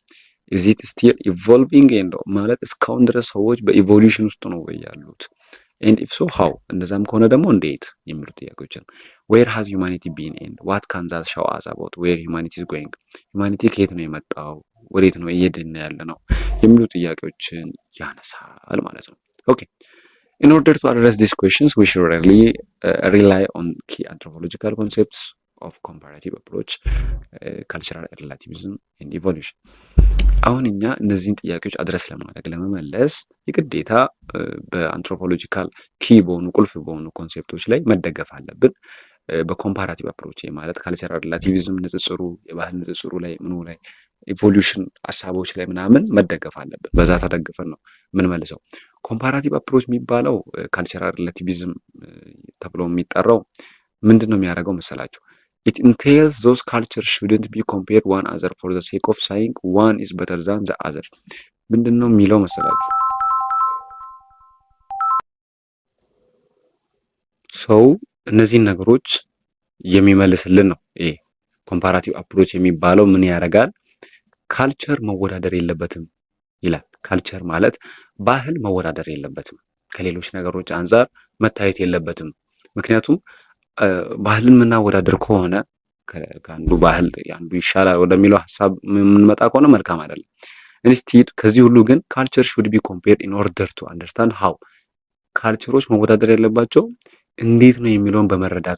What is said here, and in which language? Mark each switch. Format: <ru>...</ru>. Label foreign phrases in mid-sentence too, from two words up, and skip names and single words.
<en>is it still evolving and</en> <am>ማለት እስካሁን ድረስ ሰዎች በኢቮሉሽን ውስጥ ነው ወይ ያሉት?</am> <en>and if so how?</en> <am>እንደዛም ከሆነ ደግሞ እንዴት የሚሉ ጥያቄዎችን</am> <en>where has humanity been and what can that show us about where humanity is going?</en> <am>ሂውማኒቲ ከየት ነው የመጣው ወዴት ነው እየሄድን ያለ ነው የሚሉ ጥያቄዎችን ያነሳል ማለት ነው። ኦኬ</am> <en>in order to address these questions we should really rely on key anthropological concepts of comparative approach, cultural relativism and evolution።</en> <am>አሁን እኛ እነዚህን ጥያቄዎች አድረስ ለማድረግ ለመመለስ የግዴታ</am> <en>anthropological key</en> <am>በሆኑ ቁልፍ በሆኑ ኮንሴፕቶች ላይ መደገፍ አለብን።</am> <en>comparative approach</en> <am>ማለት</am> <en>cultural relativism</en> <am>ንጽጽሩ፣ የባህል ንጽጽሩ ላይ ምኑ ላይ ኢቮሉሽን ሀሳቦች ላይ ምናምን መደገፍ አለብን። በዛ ተደግፈን ነው ምን መልሰው።</am> <en>comparative approach</en> <am>የሚባለው</am> <en>cultural relativism</en> <am>ተብሎ የሚጠራው ምንድን ነው የሚያደርገው መሰላችሁ?</am> <en>It entails those cultures shouldn't be compared one other for the sake of saying one is better than the other።</en> <am>ምንድን ነው የሚለው መሰላችሁ? ሰው እነዚህን ነገሮች የሚመልስልን ነው። ይሄ</am> <en>comparative approach</en> <am>የሚባለው ምን ያደርጋል? ካልቸር መወዳደር የለበትም ይላል። ካልቸር ማለት ባህል መወዳደር የለበትም፣ ከሌሎች ነገሮች አንጻር መታየት የለበትም። ምክንያቱም ባህልን የምናወዳደር ከሆነ ከአንዱ ባህል አንዱ ይሻላል ወደሚለው ሀሳብ የምንመጣ ከሆነ መልካም አይደለም። ኢንስቲድ ከዚህ ሁሉ ግን</am> <en>culture should be compared in order to understand how፣</en> <am>ካልቸሮች መወዳደር ያለባቸው እንዴት ነው የሚለውን በመረዳት</am>